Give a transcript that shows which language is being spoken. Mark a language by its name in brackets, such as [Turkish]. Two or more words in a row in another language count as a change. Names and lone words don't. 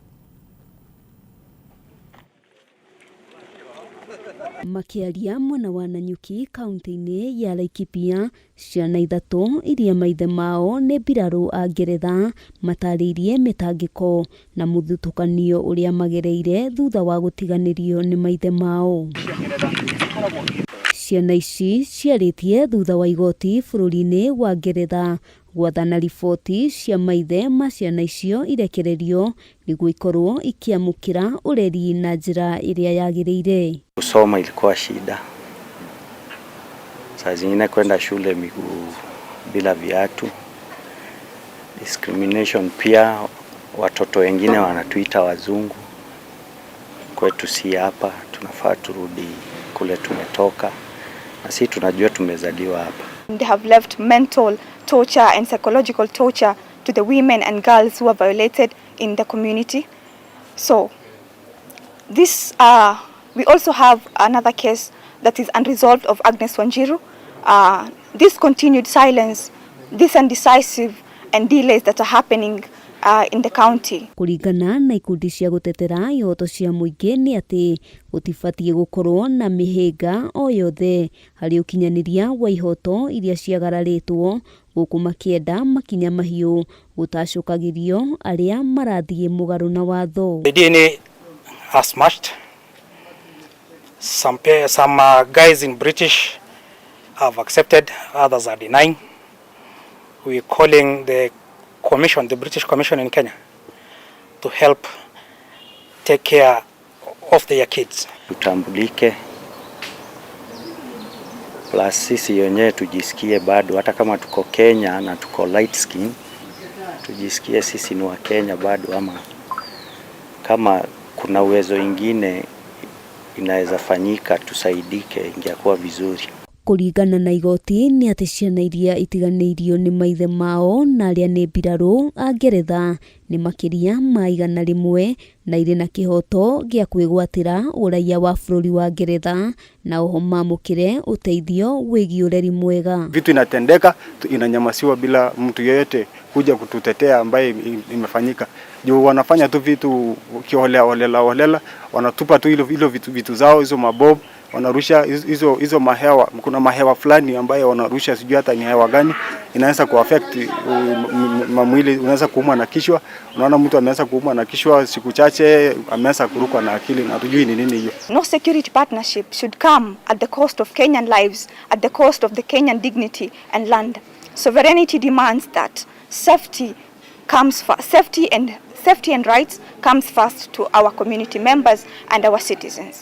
[Kikuyu] Makiaria mwena wa Nanyuki kaunti-inĩ ya Laikipia, ciana ithatũ iria maithe mao nĩ mbirarũ a Ngeretha matarĩirie mĩtangĩko na mũthutũkanio ũrĩa magereire thutha wa gũtiganĩrio nĩ maithe mao. Ciana ici ciarĩtie thutha wa igoti bũrũri-inĩ wa Ngeretha gwathana riboti cia maithe ma ciana icio irekererio nĩguo ikorwo ikiamũkĩra ũreri na njĩra ĩrĩa yagĩrĩire. [Swahili] Kusoma ilikuwa shida, saa zingine kwenda shule miguu bila viatu, discrimination pia. Watoto wengine wanatuita wazungu, kwetu si hapa, tunafaa turudi kule tumetoka na si tunajua tumezaliwa hapa. [English] They have left mental torture and psychological torture to the women and girls who are violated in the community. So this we also have another case that is unresolved of Agnes Wanjiru. This continued silence, this indecisive and delays that are happening in the county. [Kikuyu] Kũringana na ikundi cia gũtetera ihoto cia mũingĩ nĩ atĩ gũtibatie gũkorwo na mĩhĩnga o yothe harĩ ũkinyanĩria wa ihoto iria ciagararĩtwo, gũkũ makĩenda makinya mahiũ gũtacũkagĩrio arĩa marathiĩ mũgarũ na watho. [English] The DNA has smashed. Some guys in British have accepted, others are denying. We're calling the commission, the British Commission in Kenya, to help take care of their kids. [Swahili] Tutambulike, plus sisi wenyewe tujisikie bado, hata kama tuko Kenya na tuko [English] light skin, [Swahili] tujisikie sisi ni wa Kenya bado, ama kama kuna uwezo ingine inaweza fanyika tusaidike, ingekuwa vizuri. [Kikuyu] Kũringana na igoti nĩ atĩ ciana iria itiganĩirio nĩ maithe mao na arĩa nĩ mbirarũ a Ngeretha nĩ makĩria ma 100 na irĩ na kĩhoto gĩa kwĩgwatĩra ũraiya wa bũrũri wa Ngeretha na oho mamũkĩre ũteithio wĩgiĩ ũreri mwega. [Swahili] Vitu inatendeka, inanyamasiwa bila mtu yeyote kuja kututetea ambaye imefanyika. Juu wanafanya tu vitu kiholela, wanatupa tu hilo vitu zao, hizo mabob, wanarusha hizo mahewa. Kuna mahewa fulani ambaye wanarusha, sijui hata ni hewa gani, inaweza kuaffect mwili, unaweza kuumwa na kichwa. Unaona mtu ameanza kuumwa na kichwa siku chache, ameanza kurukwa na akili na hatujui ni nini hiyo. [English] No security partnership should come at the cost of Kenyan lives, at the cost of the Kenyan dignity and land. Sovereignty demands that safety and rights comes first to our community members and our citizens.